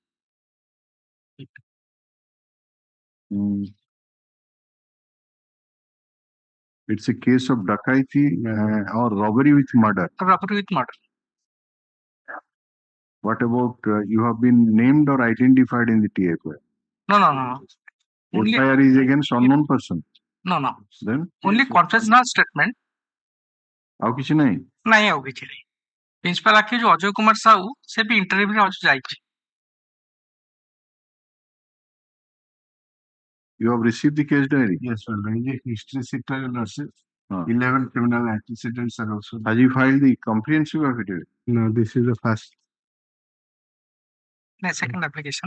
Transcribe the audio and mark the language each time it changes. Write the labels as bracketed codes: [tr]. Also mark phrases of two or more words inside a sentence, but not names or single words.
[en] It's a case of dacoity or robbery with murder. Robbery with murder. What about you have been named or identified in the TFI? No. Only, FIR is against unknown person. No. Then? Only confessional statement. [or] ଆଉ କିଛି ନାହିଁ? ନାହିଁ ଆଉ କିଛି ନାହିଁ. [en] Principal accused [or] ଅଜୟ କୁମାର ସାହୁ ସେ ବି ଇଣ୍ଟରଭ୍ୟୁରେ ଯାଇଛି. [en] You have received the case diary? Yes, sir. The history sheet nurses. 11 criminal antecedents are also. Have you filed the comprehensive affidavit? No, this is the first. Second application.